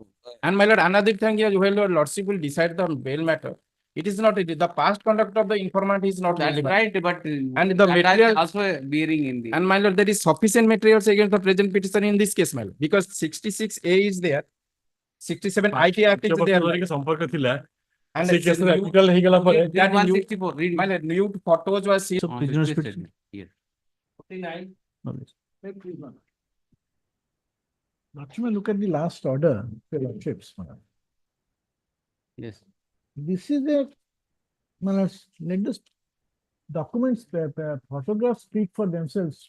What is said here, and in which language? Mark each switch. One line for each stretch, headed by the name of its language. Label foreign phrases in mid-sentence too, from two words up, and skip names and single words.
English: And my lord, another thing is, well, your lordship will decide the bail matter. It is not the past conduct of the informant is not That's relevant. right, but And the material also bearing in the. And my lord, there is sufficient materials against the present petition in this case, my lord, because 66A is there, 67 IT Act is there. And
Odia: ସେ କେସରେ ଆର୍ଟିକଲ ହେଇଗଲା ପରେ
English: that 164 read. my lord, new photos was seen. So prisoner's petition. Yes. 49. Lakshman, look at the last order, your lordships. Yes. This is a, let the documents, photographs speak for themselves.